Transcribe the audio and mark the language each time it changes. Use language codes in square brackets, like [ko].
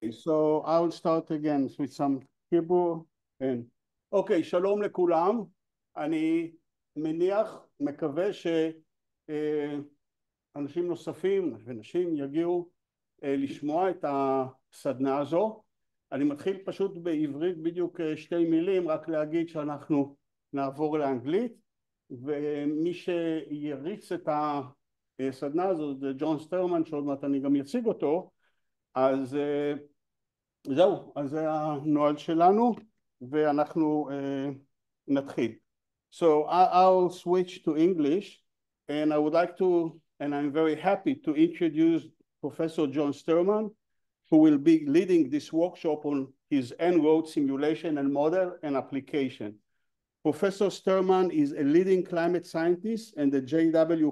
[en] So I will start again with some Hebrew. [he] אוקיי, שלום לכולם. אני מניח, מקווה שאנשים נוספים ונשים יגיעו לשמוע את הסדנה הזו. אני מתחיל פשוט בעברית בדיוק שתי מילים, רק להגיד שאנחנו נעבור לאנגלית, ומי שיריץ את הסדנה הזו זה ג'ון סטרמן, שעוד מעט אני גם אציג אותו. אז זהו, אז זה הנוהל שלנו ואנחנו נתחיל. [en] So I'll switch to English, and I would like to, and I'm very happy to introduce Professor John Sterman, who will be leading this workshop on his En-ROAD simulation and model and application. Professor Sterman is a leading climate scientist and the J.W.